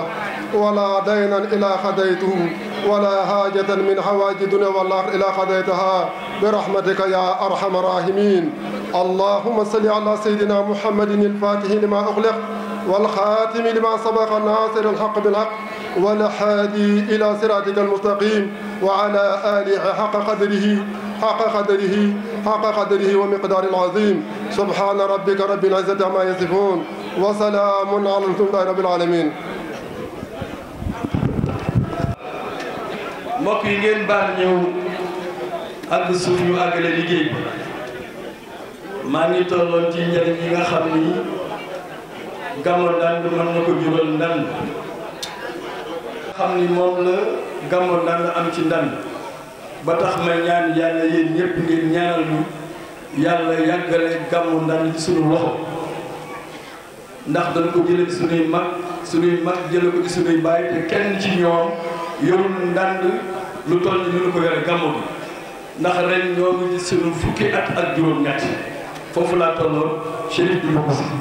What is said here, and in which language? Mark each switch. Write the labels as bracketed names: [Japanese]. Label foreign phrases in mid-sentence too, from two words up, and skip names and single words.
[Arabic] ولا دينا إلا خديته ولا حاجة من حوائج الدنيا والآخرة إلا قضيتها برحمتك يا أرحم الراحمين اللهم صل على سيدنا محمد الفاتح لما أغلق والخاتم لما سبق الناصر الحق بالحق والهادي إلى صراطك المستقيم وعلى آله حق قدره ومقدار العظيم سبحان ربك رب العزة عما يصفون وسلام على المرسلين رب العالمين [Wolof] mbokk yi ngeen baal ñëw àgg suuf ñu àggale liggéey bi maa ngi tolloon ci njëriñ yi nga xam ni Gamou Ndande mën na ko jural Ndande xam ni moom la Gamou Ndande am ci Ndande ba tax ma ñaan yàlla yéen ñëpp ngeen ñaanal ñu yàlla yàggale gàmmu Ndande ci sunu loxo ndax dana ko jëlee sunuy mag jële ko ci sunuy baay te kenn ci ñoom yorul Ndande lu toll ni ñu ko yore gàmmu bi ndax ren ñoo ngi ci sunu fukki at ak juróom-ñett foofu laa tolloon Chérif bi bokk si